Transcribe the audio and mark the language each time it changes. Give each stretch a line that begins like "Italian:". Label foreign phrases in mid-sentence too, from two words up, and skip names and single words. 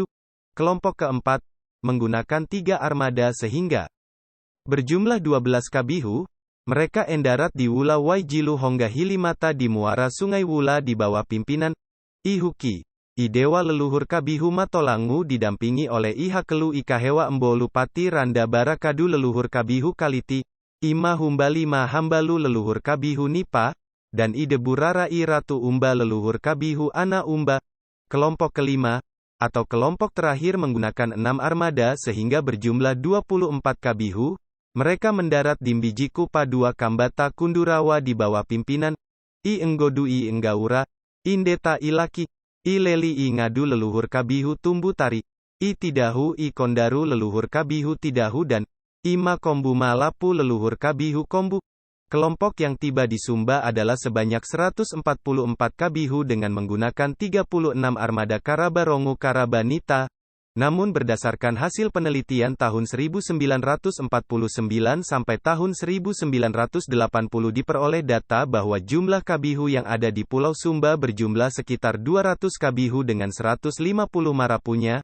Indonesian: Kelompok keempat, menggunakan 3 armada sehingga berjumlah 12 kabihu, mereka endarat di Wula Waijilu Hongga Hilimata di muara Sungai Wula di bawah pimpinan I Huki, I Dewa leluhur kabihu Matolangu didampingi oleh I Hakelu I Kahewa Embolu Pati Randa Barakadu leluhur kabihu Kaliti, I Mahumbali Mahambalu leluhur kabihu Nipa, dan I Deburara I Ratu Umba leluhur kabihu Ana Umba. Kelompok kelima, atau kelompok terakhir menggunakan 6 armada sehingga berjumlah 24 kabihu, mereka mendarat di Mbijiku Padua Kambata Kundurawa di bawah pimpinan I Enggodu I Enggaura, Indeta I Laki, I Leli I Ngadu leluhur kabihu Tumbu Tari, I Tidahu I Kondaru leluhur kabihu Tidahu dan I Makombu Malapu leluhur kabihu Kombu. Kelompok yang tiba di Sumba adalah sebanyak 144 kabihu dengan menggunakan 36 armada Karabarongu Karabanita. Namun berdasarkan hasil penelitian tahun 1949 sampai tahun 1980 diperoleh data bahwa jumlah kabihu yang ada di Pulau Sumba berjumlah sekitar 200 kabihu dengan 150 marapunya.